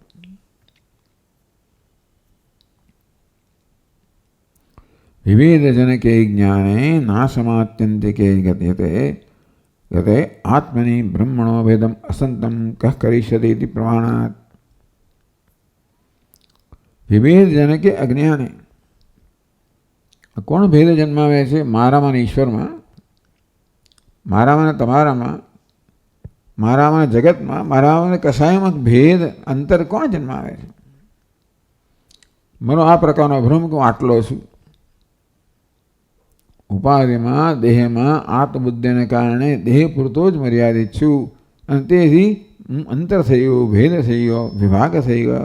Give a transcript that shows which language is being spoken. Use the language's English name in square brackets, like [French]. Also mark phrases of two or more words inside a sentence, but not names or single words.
[Sanskrit] विविध जनके ज्ञाने नाशमात्यंतिके गते गते आत्मनि ब्रह्मणो भेदम असंतम कह करिष्यति इति प्रमाणात्। विविध जनके अज्ञाने [Gujarati] કોણ ભેદ જન્માવે છે? મારામાં ને ઈશ્વરમાં, મારામાં ને તમારામાં, મારામાં જગતમાં મારામાં કશાયમાં ભેદ અંતર કોણ જન્માવે છે? મારો આ પ્રકારનો ભ્રમ કે હું આટલો છું. ઉપાધિમાં દેહમાં આત્મબુદ્ધિને કારણે દેહ પૂરતો જ મર્યાદિત છું અને તેથી અંતર થઈ ગયું, ભેદ થઈ ગયો, વિભાગ થઈ ગયો.